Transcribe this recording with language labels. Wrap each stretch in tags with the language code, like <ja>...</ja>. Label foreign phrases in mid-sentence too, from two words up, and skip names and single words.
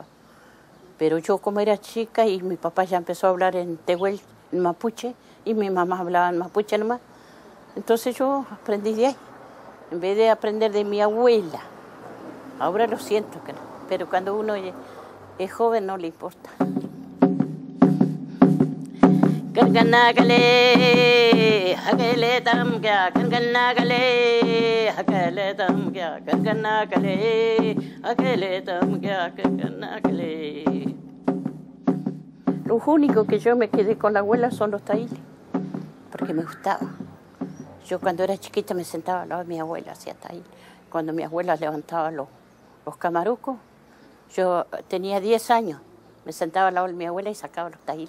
<es>Pero yo como era chica y mi papá ya empezó a hablar en tehuelche, en mapuche, y mi mamá hablaba en mapuche nomás, entonces yo aprendí de ahí, en vez de aprender de mi abuela. Ahora lo siento, pero cuando uno es joven no le importa. Kanganagale, hakele tamkya, kanganagale, hakele tamkya, kanganagale, hakele tamkya, kanganagale. Los únicos que yo me quedé con la abuela son los taíles, porque me gustaba. Yo cuando era chiquita me sentaba al lado de mi abuela, hacía taíles. Cuando mi abuela levantaba los camarucos, yo tenía 10 años, me sentaba al lado de mi abuela y sacaba los taíles.</es>